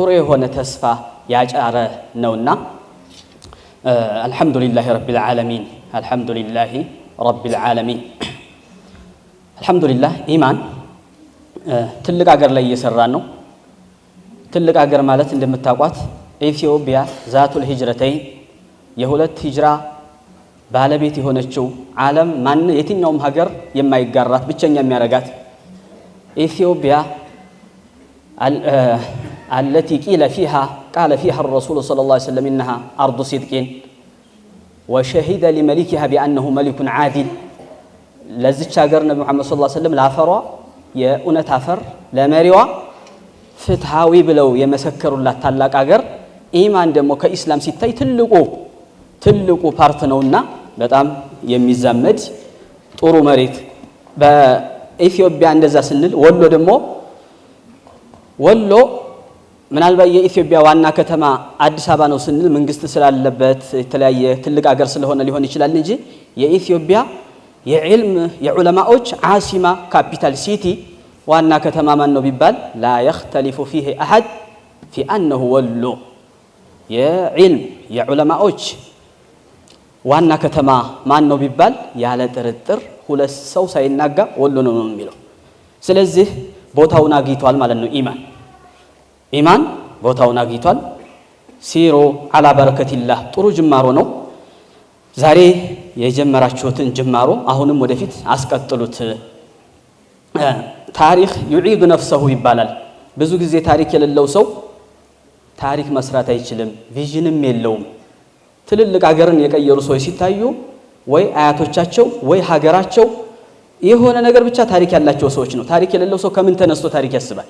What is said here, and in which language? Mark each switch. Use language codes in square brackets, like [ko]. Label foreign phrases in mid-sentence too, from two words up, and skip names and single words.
[am] የሆነ ተስፋ ያጫረ ነውና [ar] الحمد لله رب العالمين الحمد لله رب العالمين [am] አልহামዱሊላህ ኢማን ትልቅ ሀገር ላይ እየሰራ ነው። ትልቅ ሀገር ማለት እንደምታውቋት ኢትዮጵያ [ar] ذات الهجرتين [am] የሁለት ሂጅራ ባለቤት የሆነችው ዓለም ማን የትኛውም ሀገር የማይጋራት ብቸኛ የሚያረጋት ኢትዮጵያ [ar] التي قال فيها الرسول صلى الله عليه وسلم إنها أرض صدق وشهد لملكها بأنه ملك عادل لزج [am] ሀገር ነብዩ መሐመድ [ar] صلى الله عليه وسلم [am] ላፈሯ የኡነት አፈር ለመሪዋ ፍትሃዊ ብለው የመሰከሩላት ታላቅ ሀገር ኢማን ደግሞ ከኢስላም ሲታይ ትልቁ ፓርት ነውና በጣም የሚዛመድ ጥሩ መሬት በኢትዮጵያ እንደዛ ስንል ወሎ ደግሞ ወሎ ምናልባት የኢትዮጵያ ዋና ከተማ አዲስ አበባ ነው ስንል መንግስት ስላለበት የተለያየ ትልቅ ሀገር ስለሆነ ሊሆን ይችላል እንጂ የኢትዮጵያ የዕልም የዑለማዎች ዓሲማ [en] capital city [am] ዋና ከተማ ማን ነው ቢባል ላ [ar] يختلف فيه احد في انه [am] ወሎ የዕልም የዑለማዎች ዋና ከተማ ማን ነው ቢባል ያለ ጥርጥር ሁለት ሰው ሳይናጋ ወሎ ነው የሚለው። ስለዚህ ቦታውን አግኝቷል ማለት ነው። ኢማን ቦታውን አግኝቷል። [ar] سيروا على بركة الله [am] ጥሩ ጅማሮ ነው። ዛሬ የጀመራችሁትን ጅማሮ አሁንም ወደፊት አስቀጥሉት። ታሪክ [ar] يعيد نفسه [am] ይባላል። ብዙ ጊዜ ታሪክ የሌለው ሰው ታሪክ መስራት አይችልም፣ ቪዥንም የለውም። ትልልቅ ሀገርን የቀየሩ ሰዎች ሲታዩ ወይ አያቶቻቸው ወይ ሀገራቸው የሆነ ነገር ብቻ ታሪክ ያላቸው ሰዎች ነው። ታሪክ የሌለው ሰው ከምን ተነስቶ ታሪክ ያስባል?